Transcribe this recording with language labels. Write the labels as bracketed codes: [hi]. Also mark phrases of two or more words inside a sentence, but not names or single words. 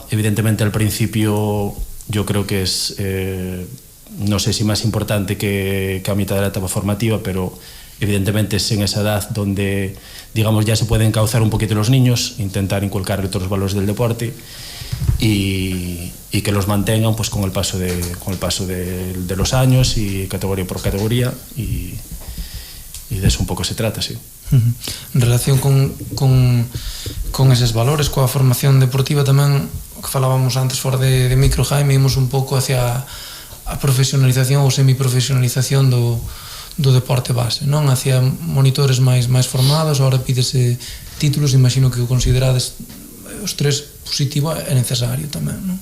[es] Evidentemente al principio yo creo que es no sé si más importante que a mitad de la etapa formativa, pero evidentemente es en esa edad donde digamos ya se pueden encauzar un poquito los niños, intentar inculcarle todos los valores del deporte, y que los mantengan pues con el paso de los años y categoría por categoría, y de eso un pouco se trata, sí. [gl] En relación con eses valores, coa formación deportiva tamén, o que falábamos antes fora de micro, Jaime, imos un pouco hacia a profesionalización ou semiprofesionalización do deporte base, non? Hacia monitores máis formados. Agora pídese títulos, imagino que o considerades os tres positivo é necesario tamén, non?